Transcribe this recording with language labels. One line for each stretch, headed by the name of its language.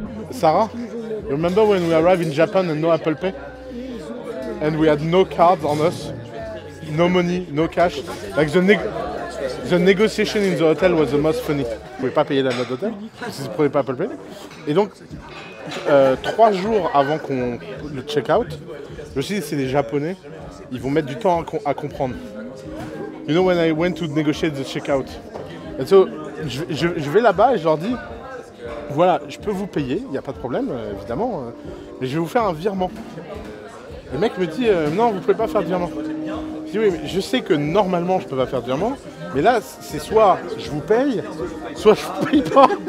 English: Sarah, you remember when we arrived in Japan and no Apple Pay? And we had no cards on us, no money, no cash. Like the negotiation in the hotel was the most funny.
French: Vous pouvez pas payer la note d'hôtel si vous ne prenez pas Apple Pay. Et donc, 3 jours avant le check-out, je me suis dit c'est des Japonais, ils vont mettre du temps à comprendre.
English: You know when I went to negotiate the check-out. And so,
French: je vais là-bas et je leur dis, voilà, je peux vous payer, il n'y a pas de problème, évidemment, mais je vais vous faire un virement. Le mec me dit, non, vous ne pouvez pas faire de virement. Je dis, oui, mais je sais que normalement, je ne peux pas faire de virement, mais là, c'est soit je vous paye, soit je vous paye pas.